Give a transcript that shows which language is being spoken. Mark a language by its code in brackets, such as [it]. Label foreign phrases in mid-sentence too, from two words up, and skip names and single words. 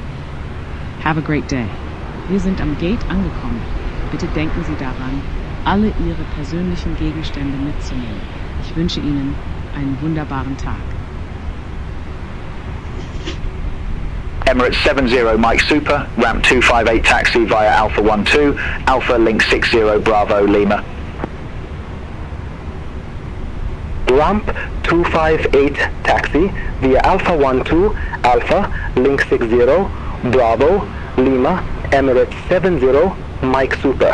[en] Have a great day. [de] Wir sind am Gate angekommen. Bitte denken Sie daran, alle Ihre persönlichen Gegenstände mitzunehmen. Ich wünsche Ihnen einen wunderbaren Tag. [en] Emirates 70 Mike Super, ramp 258 taxi via Alpha 12, Alpha link 60 Bravo Lima. Ramp 258 taxi via Alpha 12, Alpha link 60 Bravo Lima, Emirates 70 Mike Super.